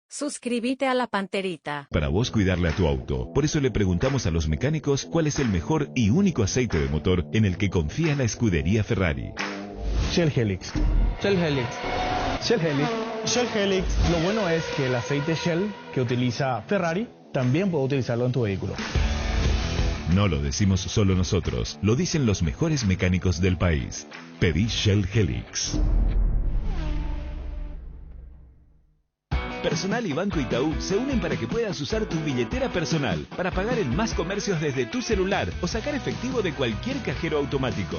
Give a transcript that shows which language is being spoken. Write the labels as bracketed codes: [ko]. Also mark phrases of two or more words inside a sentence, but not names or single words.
[es] Suscríbete a La Panterita. Para vos cuidarle a tu auto. Por eso le preguntamos a los mecánicos cuál es el mejor y único aceite de motor en el que confía la escudería Ferrari. Shell Helix. Shell Helix. Shell Helix. Shell Helix. Lo bueno es que el aceite Shell que utiliza Ferrari también puede utilizarlo en tu vehículo. No lo decimos solo nosotros, lo dicen los mejores mecánicos del país. Pedí Shell Helix. Personal y Banco Itaú se unen para que puedas usar tu billetera personal para pagar en más comercios desde tu celular o sacar efectivo de cualquier cajero automático.